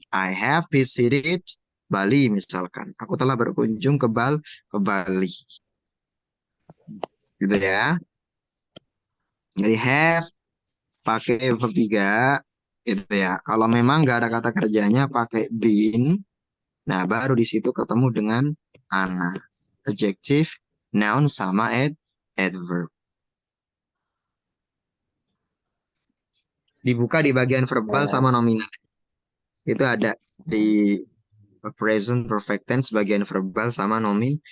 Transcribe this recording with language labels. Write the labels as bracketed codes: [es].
[en] I have visited Bali misalkan. [id] Aku telah berkunjung ke Bali. Gitu ya. Jadi have pakai verb 3. Gitu ya. Kalau memang nggak ada kata kerjanya, pakai been. Nah, baru di situ ketemu dengan ana. Adjective, noun sama adverb. Dibuka di bagian verbal sama nominal. Itu ada di present perfect tense bagian verbal sama nominal.